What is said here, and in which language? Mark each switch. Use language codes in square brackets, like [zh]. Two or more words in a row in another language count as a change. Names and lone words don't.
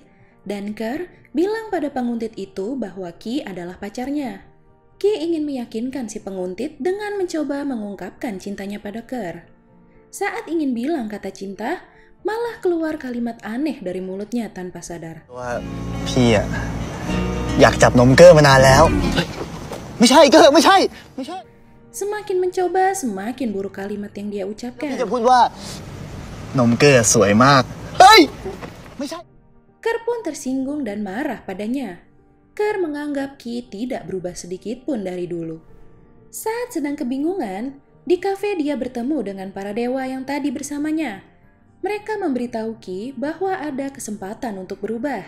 [id] Dan Ker bilang pada penguntit itu bahwa Ki adalah pacarnya. Ki ingin meyakinkan si penguntit dengan mencoba mengungkapkan cintanya pada Ker. Saat ingin bilang kata cinta, malah keluar kalimat aneh dari mulutnya tanpa sadar. [th] พี่อะอยากจับนมเกอร์มานานแล้วไม่ใช่เกอร์ไม่ใช่ [id] Semakin mencoba, semakin buruk kalimat yang dia [th] พี่ [id] ucapkan. [th] จะพูดว่านมเกอร์สวยมากเฮ้ยไม่ใช่ [id] Ker pun tersinggung dan marah padanya. Ker menganggap Ki tidak berubah sedikit pun dari dulu. Saat sedang kebingungan, di kafe dia bertemu dengan para dewa yang tadi bersamanya. Mereka memberitahu Ki bahwa ada kesempatan untuk berubah.